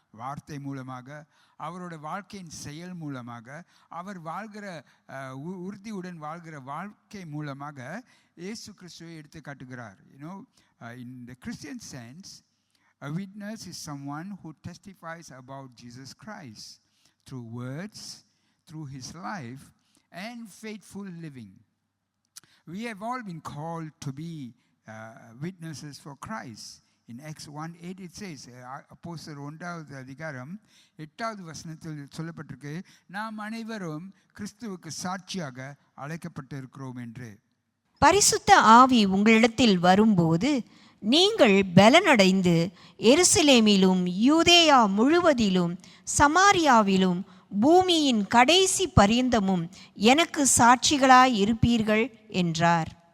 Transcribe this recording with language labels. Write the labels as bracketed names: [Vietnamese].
[Tamil] வார்த்தை மூலமாக, அவரோட வாழ்க்கையின் செயல் மூலமாக, அவர் வாழ்கிற உறுதியுடன் வாழ்கிற வாழ்க்கை மூலமாக இயேசு கிறிஸ்துவை எடுத்து காட்டுகிறார். [English] In the Christian sense, a witness is someone who testifies about Jesus Christ through words, through his life and faithful living. We have all been called to be witnesses for Christ. In Acts 1:8 it says, [Tamil] அப்போஸ்தலர் 1வது அதிகாரம் 8வது வசனத்தில் சொல்லப்பட்டிருக்கு, நாம் அனைவரும் கிறிஸ்துவுக்கு சாட்சியாக அழைக்கப்பட்டிருக்கிறோம் என்று. பரிசுத்த ஆவி உங்களிடத்தில் வரும்போது நீங்கள் பலனடைந்து எருசலேமிலும் யூதேயா முழுவதிலும் சமாரியாவிலும் பூமியின் கடைசி பரியந்தமும் எனக்கு சாட்சிகளாய் இருப்பீர்கள் என்றார்.